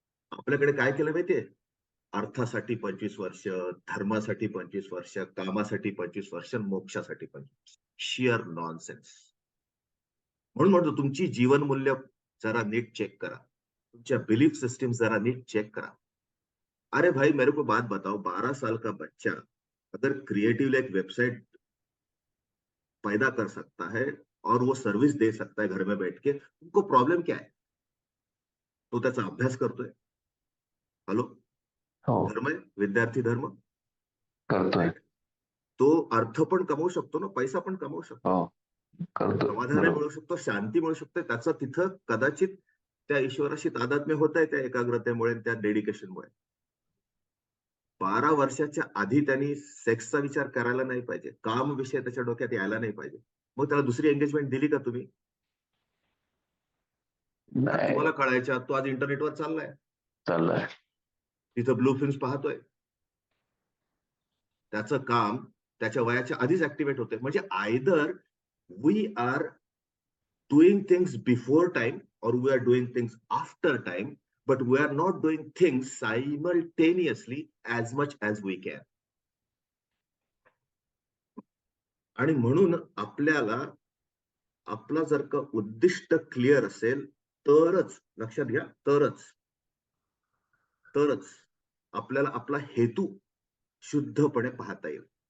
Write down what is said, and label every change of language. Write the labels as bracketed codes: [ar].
[mr] आपल्याकडे काय केलं माहितीये? अर्थासाठी 25 वर्ष, धर्मासाठी 25 वर्ष, कामासाठी 25 वर्ष, मोक्षासाठी 25. [en] Sheer nonsense. [mr] म्हणून म्हणतो तुमची जीवनमूल्य जरा नीट चेक करा, तुमच्या बिलीफ सिस्टम जरा नीट चेक करा. [hi] अरे भाई मेरे को बात बताओ, 12 साल का बच्चा अगर क्रिएटिवली एक वेबसाइट पैदा कर सकता है और वो सर्विस दे सकता है घर में बैठ के, तुमको प्रॉब्लेम क्या है? [mr] तो त्याचा अभ्यास करतोय. हॅलो, हो. धर्म आहे, विद्यार्थी धर्म, करतोय. राईट? तो अर्थ पण कमवू शकतो ना, पैसा पण कमवू शकतो, हो. करतोय. समाधान बरोबर. मिळू शकतो, शांती मिळू शकते. त्याचं तिथं कदाचित त्या ईश्वराशी तादात्म्य होत आहे त्या एकाग्रतेमुळे, त्या डेडिकेशनमुळे. 12 वर्षाच्या आधी त्यांनी सेक्सचा विचार करायला नाही पाहिजे, काम विषय त्याच्या डोक्यात यायला नाही पाहिजे. मग त्याला दुसरी एंगेजमेंट दिली का तुम्ही? आज नाही. तुम्हाला कळायच्या, तो आज इंटरनेटवर चाललाय, चाललंय. तिथं ब्लू फिल्म्स पाहतोय. त्याचं काम त्याच्या वयाच्या आधीच ऍक्टिव्हेट होते. म्हणजे [en] Either we are doing things before time or we are doing things after time, but we are not doing things simultaneously as much as we can. [mr] आणि म्हणून आपल्याला आपला जर का उद्दिष्ट क्लिअर असेल तरच, लक्षात घ्या, तरच आपल्याला आपला हेतू शुद्धपणे पाहता येईल.